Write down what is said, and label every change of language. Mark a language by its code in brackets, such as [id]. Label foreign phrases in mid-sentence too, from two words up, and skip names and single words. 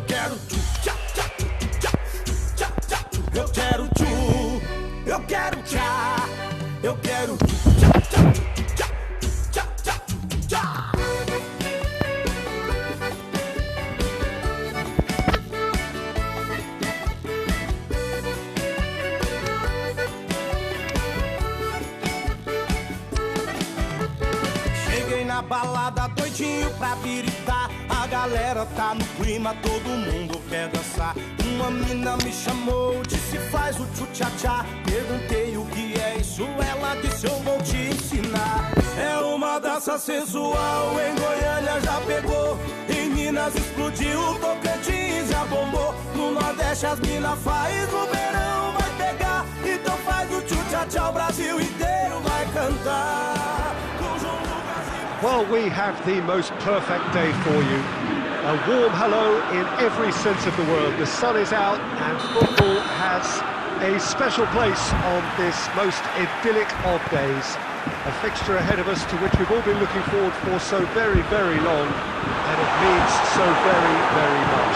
[pt] quero tchu, tchá, tchá, tchá, tchá, tchá, eu quero tchu, eu quero tchá, eu quero tchu, tchá, tchá, tchá, tchá, tchá, tchá. Cheguei na balada doidinho pra biritar. A galera tá no clima, todo mundo quer dançar. Uma mina me chamou, disse faz o tchu-tchá-tchá. Perguntei o que é isso, ela disse eu vou te ensinar. É uma dança sensual, em Goiânia já pegou. Em Minas explodiu, Tocantins já bombou. No Nordeste as mina faz, no verão vai pegar. Então faz o tchu-tchá-tchá, o Brasil inteiro vai cantar. Com João Lucas e... [en] Well, we have the most perfect day for you. A warm hello in every sense of the word. The sun is out and football has a special place on this most idyllic of days. A fixture ahead of us to which we've all been looking forward for so very, very long, and it means so very, very much.